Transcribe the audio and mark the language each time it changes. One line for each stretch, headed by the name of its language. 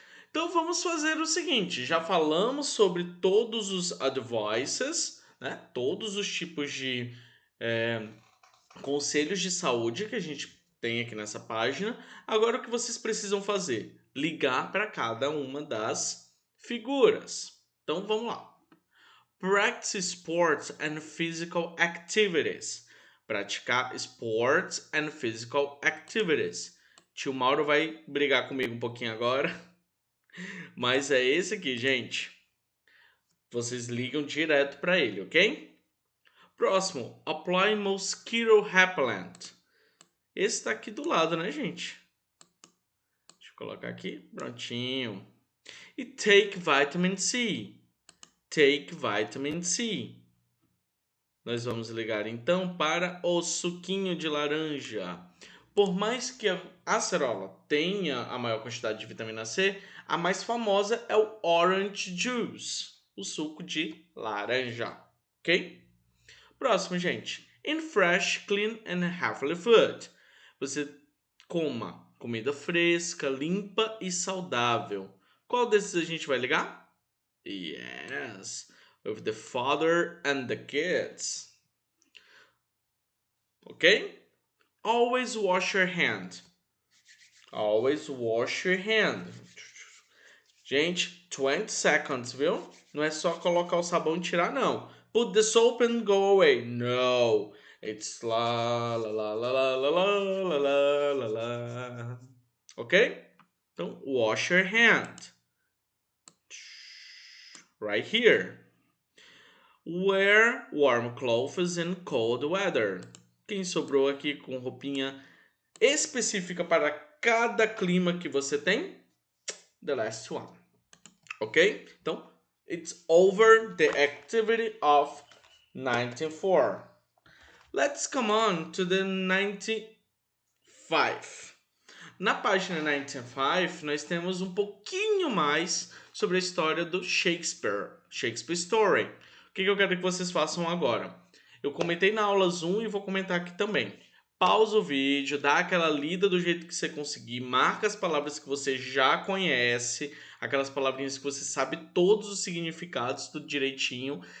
Portuguese: Então vamos fazer o seguinte, já falamos sobre todos os advices, né? Todos os tipos de conselhos de saúde que a gente tem aqui nessa página. Agora o que vocês precisam fazer? Ligar para cada uma das figuras. Então vamos lá.
English: Practice sports and physical activities. Praticar sports and physical activities.
Portuguese: Tio Mauro vai brigar comigo um pouquinho agora. Mas é esse aqui, gente. Vocês ligam direto para ele, ok? Próximo,
English: apply mosquito repellent.
Portuguese: Esse está aqui do lado, né, gente? Deixa eu colocar aqui, prontinho.
English: E take vitamin C. Take vitamin C.
Portuguese: Nós vamos ligar então para o suquinho de laranja. Por mais que a acerola tenha a maior quantidade de vitamina C, a mais famosa é o orange juice, o suco de laranja, ok? Próximo, gente.
English: In fresh, clean and healthy food.
Portuguese: Você coma comida fresca, limpa e saudável. Qual desses a gente vai ligar?
English: Yes, with the father and the kids. Ok? Always wash your hand. Always wash your hand.
Portuguese: Gente,
English: 20 seconds,
Portuguese: viu? Não é só colocar o sabão e tirar, não.
English: Put the soap and go away. No. It's la la la la la la la la la la. Ok? Então, wash your hand. Right here. Wear warm clothes in cold weather.
Portuguese: Quem sobrou aqui com roupinha específica para cada clima que você tem?
English: The last one. Ok? Então, it's over the activity of 94. Let's come on to the 95.
Portuguese: Na página 95, nós temos um pouquinho mais sobre a história do Shakespeare. Shakespeare Story. O que eu quero que vocês façam agora? Eu comentei na aula 1 e vou comentar aqui também. Pausa o vídeo, dá aquela lida do jeito que você conseguir, marca as palavras que você já conhece, aquelas palavrinhas que você sabe todos os significados, tudo direitinho.